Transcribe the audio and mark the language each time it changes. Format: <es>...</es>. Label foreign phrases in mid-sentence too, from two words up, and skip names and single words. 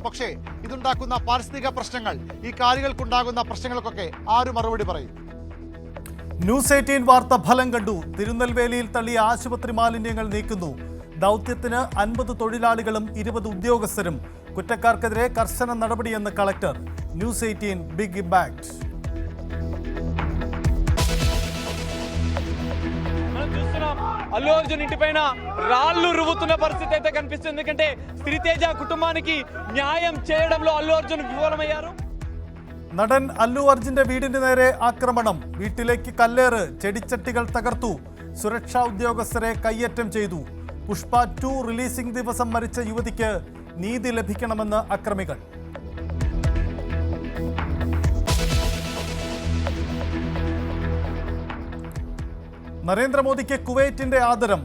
<ml>പക്ഷേ ഇതുണ്ടാക്കുന്ന പാരിസ്ഥിതിക പ്രശ്നങ്ങൾ, ഈ കാലികൾക്കുണ്ടാകുന്ന പ്രശ്നങ്ങൾക്കൊക്കെ ആര് മറുപടി പറയും? ന്യൂസ് 18 വാർത്ത ഫലം കണ്ടു. തിരുനെൽവേലിയിൽ തള്ളിയ ആശുപത്രി മാലിന്യങ്ങൾ നീക്കുന്നു. ദൗത്യത്തിന് 50 തൊഴിലാളികളും 20 ഉദ്യോഗസ്ഥരും. കുറ്റക്കാർക്കെതിരെ കർശന നടപടിയെന്ന് കളക്ടർ.</ml> <en>News 18 big impact.</en> <te>అల్లు అర్జున్ ఇంటిపైన రాళ్లు రువ్వుతున్న పరిస్థితి అయితే కనిపిస్తుంది. ఎందుకంటే శ్రీతేజ కుటుంబానికి న్యాయం చేయడంలో అల్లు అర్జున్ విఫలమయ్యారు.</te> <ml>നടൻ അല്ലു അർജുന്റെ വീടിന് നേരെ ആക്രമണം. വീട്ടിലേക്ക് കല്ലേറ്, ചെടിച്ചട്ടികൾ തകർത്തു. സുരക്ഷാ ഉദ്യോഗസ്ഥരെ കയ്യേറ്റം ചെയ്തു. പുഷ്പ 2 റിലീസിംഗ് ദിവസം മരിച്ച യുവതിക്ക് നീതി ലഭിക്കണമെന്ന് അക്രമികൾ. നരേന്ദ്രമോദിക്ക് കുവൈറ്റിന്റെ ആദരം.</ml>